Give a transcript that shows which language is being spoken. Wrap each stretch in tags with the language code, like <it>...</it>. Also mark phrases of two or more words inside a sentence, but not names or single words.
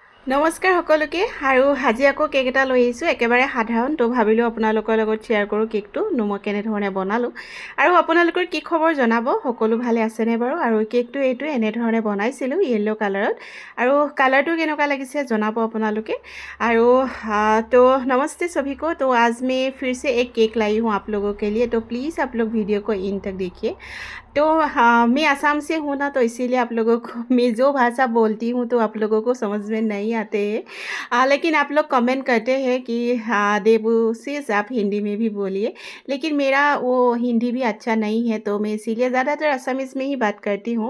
<as>নমস্কাৰ সকলোকে আৰু আজি আকৌ কেক এটা লৈ আহিছোঁ একেবাৰে সাধাৰণ তো ভাবিলোঁ আপোনালোকৰ লগত শ্বেয়াৰ কৰোঁ কেকটো মই কেনেধৰণে বনালোঁ আৰু আপোনালোকৰ কি খবৰ জনাব সকলো ভালে আছেনে বাৰু আৰু কেকটো এইটো এনেধৰণে বনাইছিলোঁ</as> <en>yellow colourত</en> <as>আৰু কালাৰটো কেনেকুৱা লাগিছে জনাব আপোনালোকে আৰু</as> <hi>तो नमस्ते सभी को। तो आज मैं फिर से एक केक लाई हूँ आप लोगों के लिए, तो प्लीज़ आप लोग वीडियो को इन तक देखिए। तो हाँ, मैं असम से हूँ ना, तो इसीलिए आप लोगों को मैं जो भाषा बोलती हूँ तो आप लोगों को समझ में नहीं आते हैं। लेकिन आप लोग कमेंट करते हैं कि हाँ देबुशीष आप हिंदी में भी बोलिए, लेकिन मेरा वो हिंदी भी अच्छा नहीं है तो मैं इसीलिए ज़्यादातर असमीज़ में ही बात करती हूँ।</hi>